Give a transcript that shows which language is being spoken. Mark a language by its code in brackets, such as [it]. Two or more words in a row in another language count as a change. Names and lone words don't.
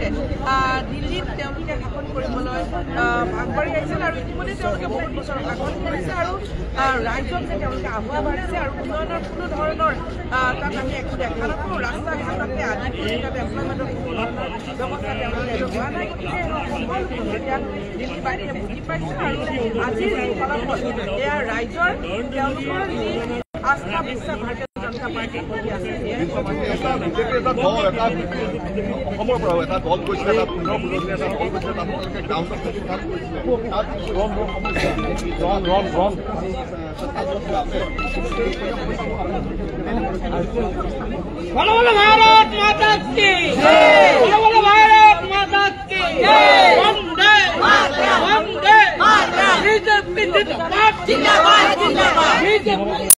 [as] দিল্লীত তেওঁলোকে শাসন কৰিবলৈ আগবাঢ়ি আহিছিল আৰু ইতিমধ্যে তেওঁলোকে বহুত বছৰ শাসন কৰিছে আৰু ৰাইজক যে তেওঁলোকে আহ্বান মাৰিছে আৰু উন্নয়নৰ কোনো ধৰণৰ তাত আমি একো দেখা নাপাওঁ ৰাস্তা ঘাটতে আদি কৰি তাত এমপ্লয়মেণ্টৰ ব্যৱস্থা তেওঁলোকে হোৱা নাই গতিকে সকলো এতিয়া দিল্লীবাসীয়ে বুজি পাইছে আৰু আজিৰ যি ফলাফল এয়া ৰাইজৰ তেওঁলোকৰ যি আস্থা বিশ্বাস ভাৰতীয় জনতা পাৰ্টীৰ প্ৰতি আছে অসমৰ পৰাও এটা দল গৈছিলে তাত 15 এটা দল গৈছিলে তাত গ্ৰাউণ্ডত কাম কৰিছিলে [hi] बोलो बोलो भारत माता की जय बोलो बोलो भारत माता की जय वंदे मातरम वंदे मातरम बीजेपी जिंदाबाद जिंदाबाद जिंदाबाद बीजेपी